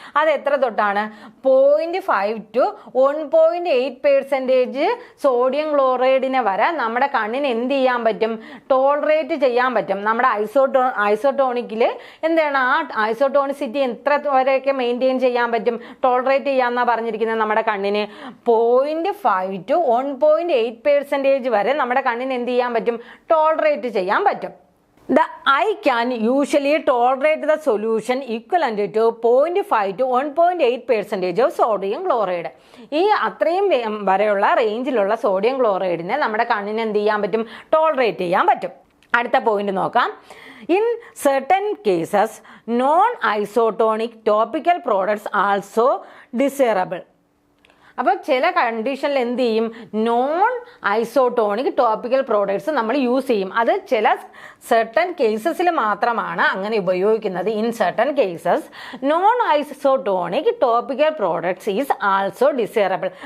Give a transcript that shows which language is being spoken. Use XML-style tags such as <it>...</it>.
<ml>അത് എത്ര തൊട്ടാണ്, 0.5 to 1.8% സോഡിയം ക്ലോറൈഡിനെ വരെ നമ്മുടെ കണ്ണിന് എന്ത് ചെയ്യാൻ പറ്റും, ടോളറേറ്റ് ചെയ്യാൻ പറ്റും. നമ്മുടെ ഐസോട്ടോണിക്കിൽ എന്താണ്, ആ ഐസോട്ടോണിസിറ്റി എത്ര വരെയൊക്കെ മെയിൻറ്റെയിൻ ചെയ്യാൻ പറ്റും, ടോളറേറ്റ് ചെയ്യാമെന്നാണ് പറഞ്ഞിരിക്കുന്നത്. നമ്മുടെ കണ്ണിന് 0.5 to 1.8% വരെ നമ്മുടെ കണ്ണിന് എന്ത് ചെയ്യാൻ പറ്റും, ടോളറേറ്റ് ചെയ്യാൻ പറ്റും.</ml> <en>The eye can usually tolerate the solution equivalent to 0.5 to 1.8% of sodium chloride.</en> <ml>ഈ അത്രയും വരെയുള്ള റേഞ്ചിലുള്ള സോഡിയം ക്ലോറൈഡിനെ നമ്മുടെ കണ്ണിന് എന്ത് ചെയ്യാൻ പറ്റും, ടോളറേറ്റ് ചെയ്യാൻ പറ്റും. അടുത്ത പോയിന്റ് നോക്കാം.</ml> <en>In certain cases, non-isotonic topical products also desirable.</en> <ml>അപ്പോൾ ചില കണ്ടീഷനിൽ എന്ത് ചെയ്യും, നോൺ ഐസോട്ടോണിക് ടോപ്പിക്കൽ പ്രോഡക്ട്സ് നമ്മൾ യൂസ് ചെയ്യും. അത് ചില സർട്ടൻ കേസസിൽ മാത്രമാണ് അങ്ങനെ ഉപയോഗിക്കുന്നത്.</ml> <en>In certain cases non isotonic topical products is also desirable.</en>